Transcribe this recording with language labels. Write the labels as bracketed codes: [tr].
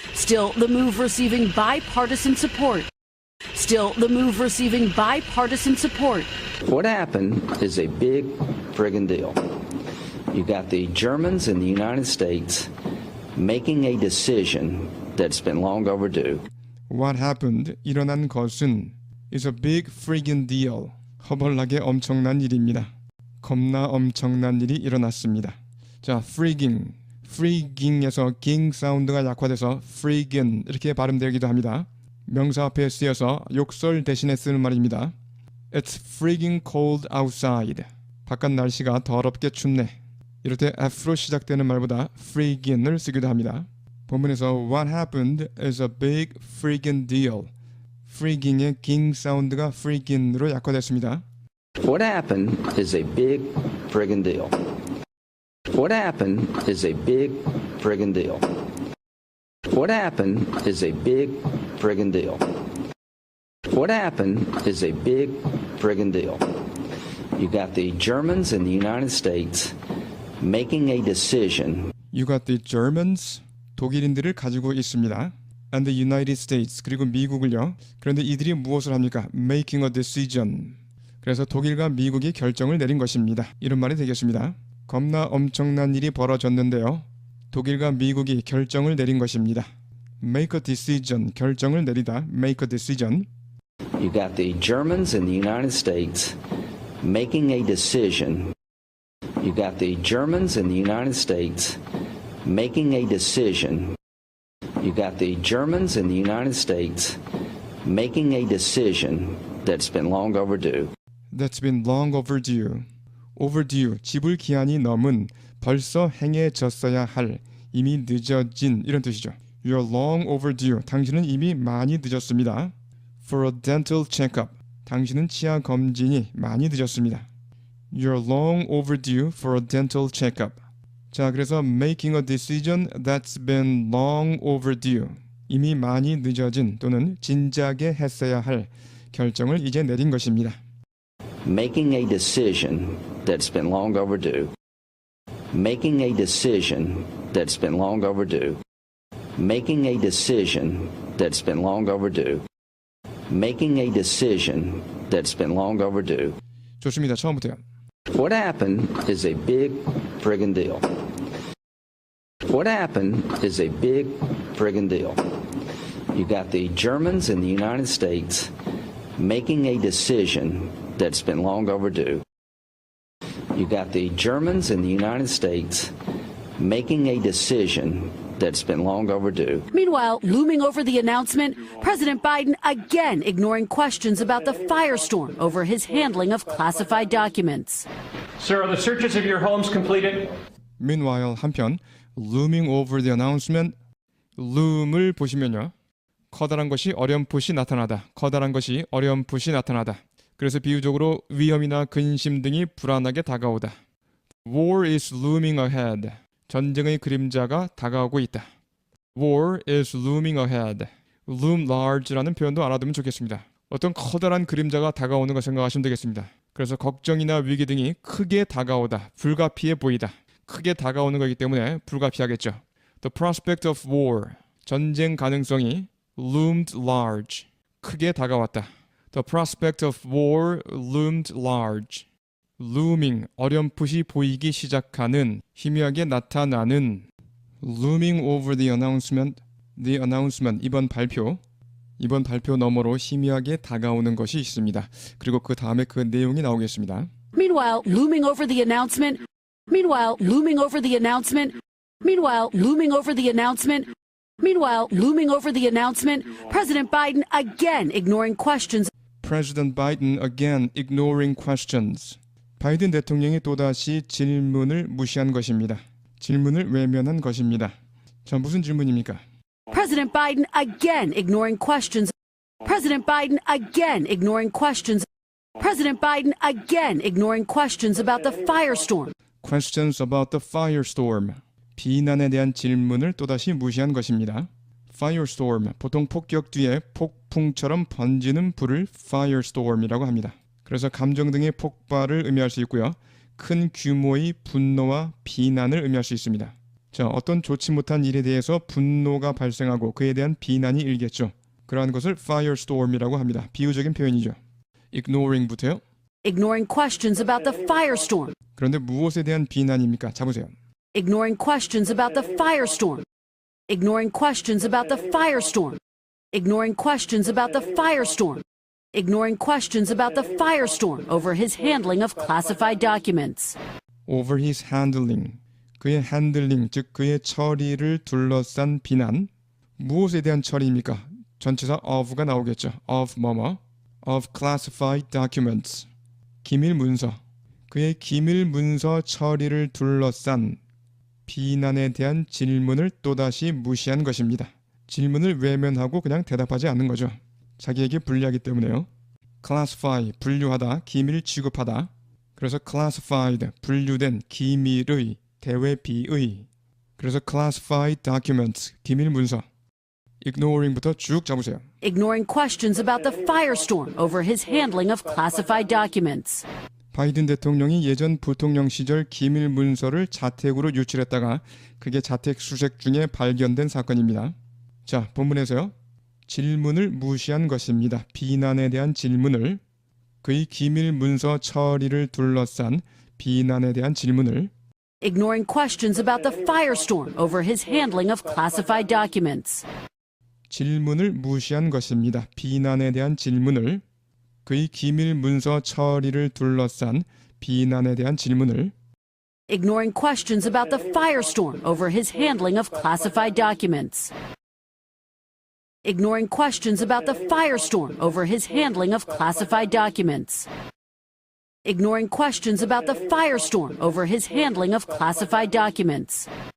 [en] Still, the move receiving bipartisan support. Still, the move receiving bipartisan support. What happened is a big friggin' deal. You got the Germans and the United States making a decision that's been long overdue. What happened? [ko] 일어난 것은 [en] is a big friggin' deal. [ko] 허벌나게 엄청난 일입니다. 겁나 엄청난 일이 일어났습니다. 자, frigging에서 ging 사운드가 약화돼서 friggin 이렇게 발음되기도 합니다. 명사 앞에 쓰여서 욕설 대신에 쓰는 말입니다. [en] It's frigging cold outside. [ko] 바깥 날씨가 더럽게 춥네. 이럴 때 F로 시작되는 말보다 friggin을 쓰기도 합니다. 본문에서 [en] What happened is a big friggin deal. [ko] frigging의 ging 사운드가 friggin으로 약화됐습니다. [en] What happened is a big friggin' deal. What happened is a big friggin' deal. What happened is a big friggin' deal. What happened is a big friggin' deal. You got the Germans and the United States making a decision. You got the Germans, [ko] 독일인들을 가지고 있습니다. [en] And the United States, [ko] 그리고 미국을요. 그런데 이들이 무엇을 합니까? [en] Making a decision. [ko] 그래서 독일과 미국이 결정을 내린 것입니다. 이런 말이 되겠습니다. 겁나 엄청난 일이 벌어졌는데요. 독일과 미국이 결정을 내린 것입니다. [en] Make a decision, [ko] 결정을 내리다. [en] Make a decision. You got the Germans and the United States making a decision. You got the Germans and the United States making a decision. You got the Germans and the United States making a decision that's been long overdue. That's been long overdue. [ko] overdue, 지불 기한이 넘은, 벌써 행해졌어야 할, 이미 늦어진 이런 뜻이죠. [en] You're long overdue. [ko] 당신은 이미 많이 늦었습니다. [en] For a dental checkup. [ko] 당신은 치아 검진이 많이 늦었습니다. [en] You're long overdue for a dental checkup. [ko] 자, 그래서 [en] making a decision that's been long overdue. [ko] 이미 많이 늦어진 또는 진작에 했어야 할 결정을 이제 내린 것입니다. [en] Making a decision that's been long overdue. Making a decision that's been long overdue. Making a decision that's been long overdue. Making a decision that's been long overdue. [ko] 좋습니다. 처음부터요. [en] What happened is a big friggin' deal. What happened is a big friggin' deal. You got the Germans and the United States making a decision that's been long overdue. You got the Germans and the United States making a decision that's been long overdue. Meanwhile, looming over the announcement, President Biden again ignoring questions about the firestorm over his handling of classified documents. Sir, are the searches of your homes completed? Meanwhile, [ko] 한편 [en] looming over the announcement, [ko] loom을 보시면요. 커다란 것이 어렴풋이 나타나다. 커다란 것이 어렴풋이 나타나다. 그래서 비유적으로 위험이나 근심 등이 불안하게 다가오다. [en] War is looming ahead. [ko] 전쟁의 그림자가 다가오고 있다. [en] War is looming ahead. [ko] Loom large라는 표현도 알아두면 좋겠습니다. 어떤 커다란 그림자가 다가오는 걸 생각하시면 되겠습니다. 그래서 걱정이나 위기 등이 크게 다가오다. 불가피해 보이다. 크게 다가오는 거기 때문에 불가피하겠죠. [en] The prospect of war. [ko] 전쟁 가능성이 [en] loomed large. [ko] 크게 다가왔다. [en] The prospect of war loomed large. [ko] looming, 어렴풋이 보이기 시작하는, 희미하게 나타나는. [en] looming over the announcement, [ko] 이번 발표 너머로 희미하게 다가오는 것이 있습니다. 그리고 그 다음에 그 내용이 나오겠습니다. [en] Meanwhile, looming over the announcement. Meanwhile, looming over the announcement. Meanwhile, looming over the announcement. Meanwhile, looming over the announcement, President Biden again ignoring questions. President Biden again ignoring questions. [ko] 바이든 대통령이 또다시 질문을 무시한 것입니다. 질문을 외면한 것입니다. 자, 무슨 질문입니까? [en] President Biden again ignoring questions. President Biden again ignoring questions. President Biden again ignoring questions about the firestorm. Questions about the firestorm. [ko] 비난에 대한 질문을 또다시 무시한 것입니다. Firestorm, 보통 폭격 뒤에 폭풍처럼 번지는 불을 firestorm이라고 합니다. 그래서 감정 등의 폭발을 의미할 수 있고요. 큰 규모의 분노와 비난을 의미할 수 있습니다. 자, 어떤 좋지 못한 일에 대해서 분노가 발생하고 그에 대한 비난이 일겠죠. 그러한 것을 firestorm이라고 합니다. 비유적인 표현이죠. ignoring부터요. [en] Ignoring questions about the firestorm. [ko] 그런데 무엇에 대한 비난입니까? 자보세요. [en] Ignoring questions about the firestorm. Ignoring questions about the firestorm. Ignoring questions about the firestorm. Ignoring questions about the firestorm over his handling of classified documents. over his handling. [ko] 그의 handling, 즉 그의 처리를 둘러싼 비난. 무엇에 대한 처리입니까? 전치사 of가 나오겠죠. of 뭐뭐. [en] of classified documents. [ko] 기밀 문서. 그의 기밀 문서 처리를 둘러싼 비난에 대한 질문을 또다시 무시한 것입니다. 질문을 외면하고 그냥 대답하지 않는 거죠. 자기에게 불리하기 때문에요. classify, 분류하다, 기밀 취급하다. 그래서 classified, 분류된 기밀의, 대외비의. 그래서 classified documents, 기밀 문서. ignoring부터 쭉 잡으세요. [en] Ignoring questions about the firestorm over his handling of classified documents. [ko] 바이든 대통령이 예전 부통령 시절 기밀 문서를 자택으로 유출했다가 그게 자택 수색 중에 발견된 사건입니다. 자, 본문에서요. 질문을 무시한 것입니다. 비난에 대한 질문을, 그의 기밀 문서 처리를 둘러싼 비난에 대한 질문을 [en] Ignoring questions about the firestorm over his handling of classified documents. [ko] 질문을 무시한 것입니다. 비난에 대한 질문을, 그의 기밀 문서 처리를 둘러싼 비난에 대한 질문을 [en] Ignoring questions about the firestorm over his handling of classified documents. Ignoring questions about the firestorm over his handling of classified documents. Ignoring questions about the firestorm over his handling of classified documents.